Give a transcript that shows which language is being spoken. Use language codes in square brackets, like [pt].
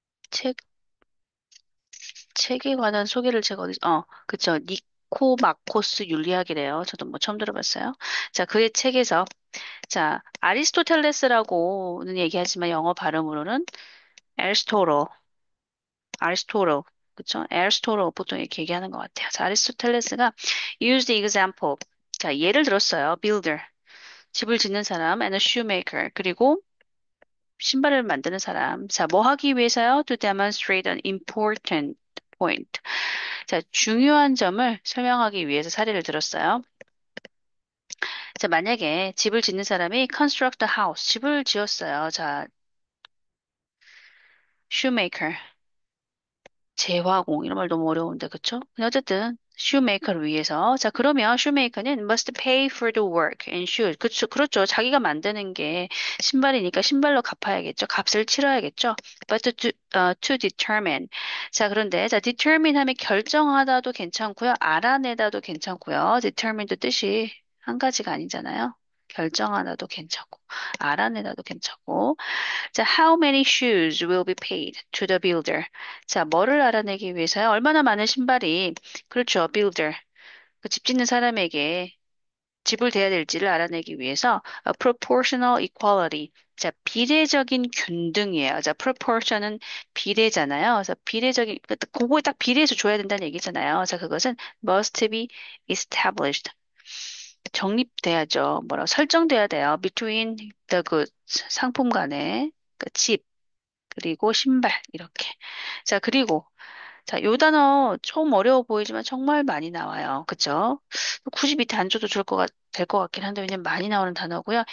[ko] 책 책에 관한 소개를 제가 그쵸. 니코마코스 윤리학이래요. 저도 뭐 처음 들어봤어요. 자, 그의 책에서 자, 아리스토텔레스라고는 얘기하지만 영어 발음으로는 에리스토로, 아리스토로, 그쵸? 에리스토로 보통 이렇게 얘기하는 것 같아요. [en] 자, 아리스토텔레스가 use the example. [ko] 자, 예를 들었어요. builder, 집을 짓는 사람, [en] and a shoemaker, [ko] 그리고 신발을 만드는 사람. 자, 뭐 하기 위해서요? [en] To demonstrate an important point. [ko] 자, 중요한 점을 설명하기 위해서 사례를 들었어요. 자, 만약에 집을 짓는 사람이 [en] construct a house, [ko] 집을 지었어요. 자, shoemaker, 제화공, 이런 말 너무 어려운데, 그쵸? 근데 어쨌든, shoemaker를 위해서. 자, 그러면 [en] shoemaker는 must pay for the work and shoes. [ko] 그쵸, 그렇죠. 자기가 만드는 게 신발이니까 신발로 갚아야겠죠. 값을 치러야겠죠. [en] But to determine. [ko] 자, 그런데, 자, determine 하면 결정하다도 괜찮고요. 알아내다도 괜찮고요. determine도 뜻이 한 가지가 아니잖아요. 결정하다도 괜찮고, 알아내다도 괜찮고. [en] 자, how many shoes will be paid to the builder? [ko] 자, 뭐를 알아내기 위해서요? 얼마나 많은 신발이, 그렇죠, builder. 그 집 짓는 사람에게 지불돼야 될지를 알아내기 위해서 proportional equality. 자, 비례적인 균등이에요. 자, proportion은 비례잖아요. 그래서 비례적인, 그거에 딱 비례해서 줘야 된다는 얘기잖아요. 자, 그것은 [en] must be established. [ko] 정립돼야죠. 뭐라고 설정돼야 돼요. [en] between the goods. [ko] 상품 간에 그 집, 그리고 신발 이렇게. 자, 그리고 자, 요 단어 처음 어려워 보이지만 정말 많이 나와요. 그쵸? 굳이 밑에 안 줘도 될 것 같긴 한데 왜냐면 많이 나오는 단어고요.